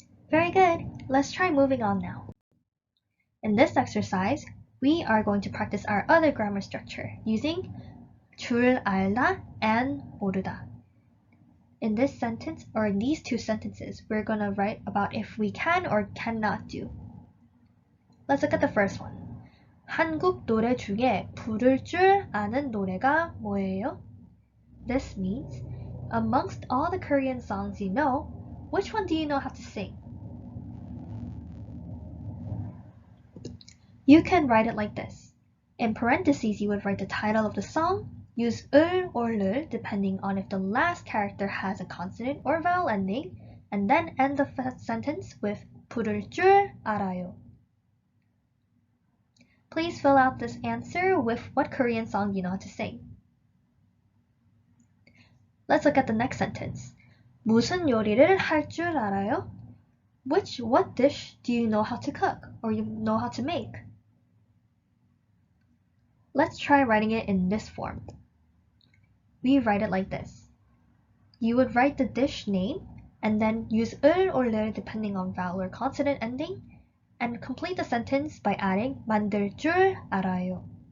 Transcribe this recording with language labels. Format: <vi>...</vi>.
<en>Very good. Let's try moving on now. In this exercise, we are going to practice our other grammar structure using 줄 알다 and 모르다. In this sentence, or in these two sentences, we're going to write about if we can or cannot do. Let's look at the first one.</en> <ko>한국 노래 중에 부를 줄 아는 노래가 뭐예요?</ko> <en>This means, amongst all the Korean songs you know, which one do you know how to sing? You can write it like this. In parentheses, you would write the title of the song, use 을 or 를 depending on if the last character has a consonant or vowel ending, and then end the sentence with</en> <ko>부를 줄 알아요.</ko> <en>Please fill out this answer with what Korean song you know how to sing. Let's look at the next sentence.</en> <ko>무슨 요리를 할 줄 알아요?</ko> <en>What dish do you know how to cook or you know how to make? Let's try writing it in this form. We write it like this. You would write the dish name and then use 을 or 를 depending on vowel or consonant ending and complete the sentence by adding</en> <ko>만들 줄 알아요.</ko>